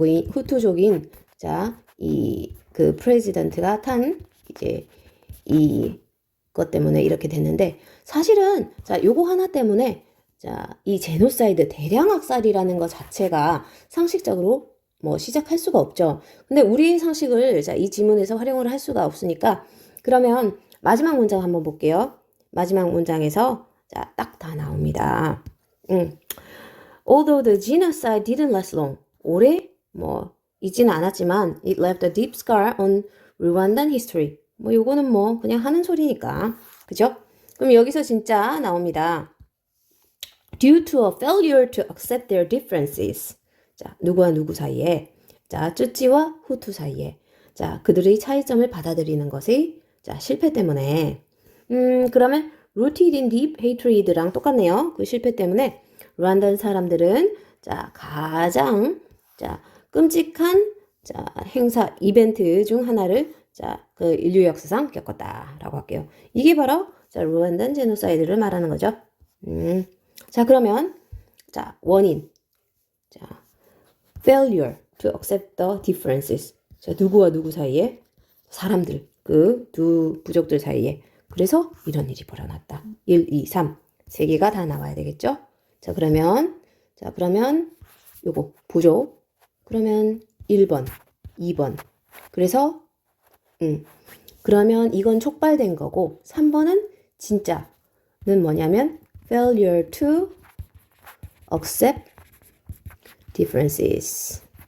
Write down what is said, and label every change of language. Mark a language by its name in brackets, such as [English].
[Korean] 후투족인 자, 그 프레지던트가 탄 이제 이것 때문에 이렇게 됐는데 사실은 자, 요거 하나 때문에 자, 이 제노사이드 대량 학살이라는 것 자체가 상식적으로 시작할 수가 없죠. 근데 우리의 상식을 자, 이 지문에서 활용을 할 수가 없으니까 그러면 마지막 문장 한번 볼게요. 마지막 문장에서 자, 딱 다 나옵니다. [English] Although the genocide didn't last long, [Korean] 오래 있지는 않았지만 [English] it left a deep scar on Rwandan history. [Korean] 요거는 그냥 하는 소리니까, 그죠? 그럼 여기서 진짜 나옵니다. [English] Due to a failure to accept their differences. [Korean] 자, 누구와 누구 사이에, 자, 쯔찌와 후투 사이에, 자, 그들의 차이점을 받아들이는 것의 자, 실패 때문에. 그러면 [English] rooted in deep hatred [Korean] 랑 똑같네요. 그 실패 때문에. 루안다 사람들은 자, 가장 자, 끔찍한 자, 행사 이벤트 중 하나를 자, 그 인류 역사상 겪었다라고 할게요. 이게 바로 자, 루안다 제노사이드를 말하는 거죠. 자, 그러면 자, 원인. [English] 자, failure to accept the differences. [Korean] 자, 누구와 누구 사이에? 사람들. 그 두 부족들 사이에. 그래서 이런 일이 벌어났다. 1, 2, 3. 세 개가 다 나와야 되겠죠? 자, 그러면 요거 부족. 그러면 1번, 2번. 그래서 그러면 이건 촉발된 거고 3번은 진짜는 뭐냐면 [English] failure to accept differences.